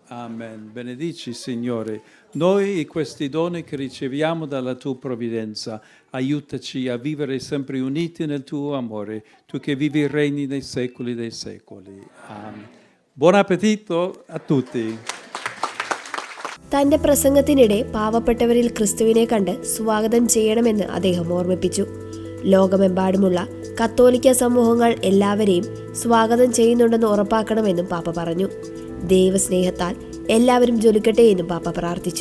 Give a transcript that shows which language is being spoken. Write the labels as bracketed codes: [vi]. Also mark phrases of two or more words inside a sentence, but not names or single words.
[it] Amen. Benedici, Signore, noi e questi doni che riceviamo dalla Tua provvidenza. Aiutaci a vivere sempre uniti nel Tuo amore, Tu che vivi e regni nei secoli dei secoli. Amen. Buon appetito a tutti. [ml] തന്റെ പ്രസംഗത്തിനിടെ പാവപ്പെട്ടവരിൽ ക്രിസ്തുവിനെ കണ്ട് സ്വാഗതം ചെയ്യണമെന്ന് അദ്ദേഹം ഓർമ്മിപ്പിച്ചു. ലോകമെമ്പാടുമുള്ള കത്തോലിക്ക സമൂഹങ്ങൾ എല്ലാവരെയും സ്വാഗതം ചെയ്യുന്നുണ്ടെന്ന് ഉറപ്പാക്കണമെന്നും പാപ്പ പറഞ്ഞു. ദൈവസ്നേഹത്താൽ എല്ലാവരും ജ്വലിക്കട്ടെ എന്നും പാപ്പ പ്രാർത്ഥിച്ചു.